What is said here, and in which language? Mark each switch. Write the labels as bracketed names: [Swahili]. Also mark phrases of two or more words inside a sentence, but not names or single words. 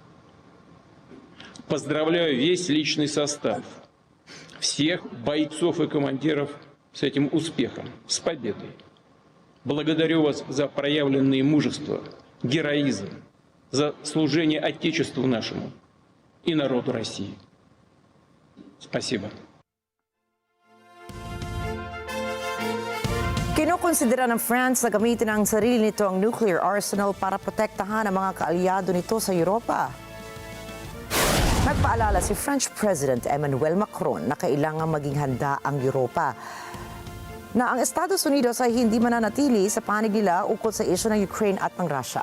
[Russian] Поздравляю весь личный состав, всех бойцов и командиров с этим успехом, с победой. Благодарю вас за проявленное мужество, героизм, за служение Отечеству нашему и народу России. Спасибо. [Filipino] Kinukonsidera ng France na gamitin ang sarili nito ang nuclear arsenal para protektahan ang mga kaalyado nito sa Europa. Nagpaalala si French President Emmanuel Macron na kailangan maging handa ang Europa na ang Estados Unidos ay hindi mananatili sa panig nila ukol sa isyu ng Ukraine at ng Russia.